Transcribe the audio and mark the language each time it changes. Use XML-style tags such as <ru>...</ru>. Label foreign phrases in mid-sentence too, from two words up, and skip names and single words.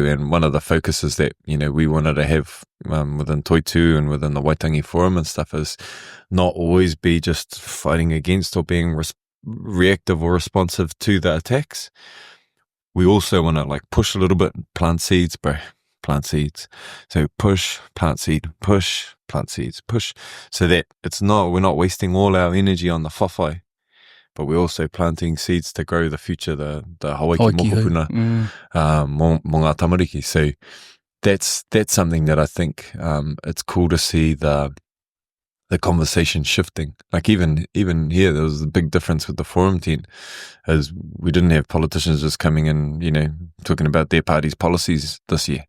<en>And one of the focuses that, we wanted to have within Toitu and within the Waitangi Forum and stuff is not always be just fighting against or being reactive or responsive to the attacks. We also want to push a little bit, plant seeds, bro. Plant seeds. So push, plant seed, push, plant seeds, push. So that we're not wasting all our energy on the whawhai, but we're also planting seeds to grow the future, the</en> <mi>Hawaii mokopuna, mo ngā tamariki.</mi> <en>So that's something that I think it's cool to see the conversation shifting. Even here, there was a big difference with the forum tent, as we didn't have politicians just coming in, talking about their party's policies this year.</en>